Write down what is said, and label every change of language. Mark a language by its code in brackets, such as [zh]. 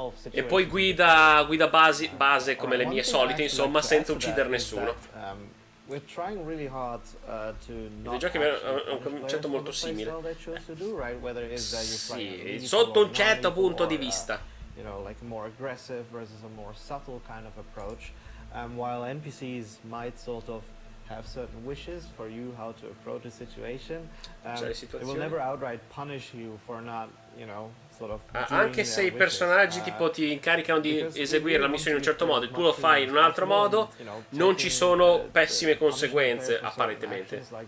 [it] E poi guida base come le mie solite, insomma, senza uccidere nessuno. [en] We're trying really hard to not [it] giochi hanno un concetto molto simile. Sì, sotto un certo punto di vista. [en] You know, like more aggressive versus a more subtle kind of approach. While NPCs might sort of have certain wishes for you how to approach a situation, they will never outright punish you for not, you know, [it] anche se i personaggi tipo ti incaricano di eseguire la missione in un certo modo e tu lo fai in un altro modo, non ci sono pessime conseguenze apparentemente.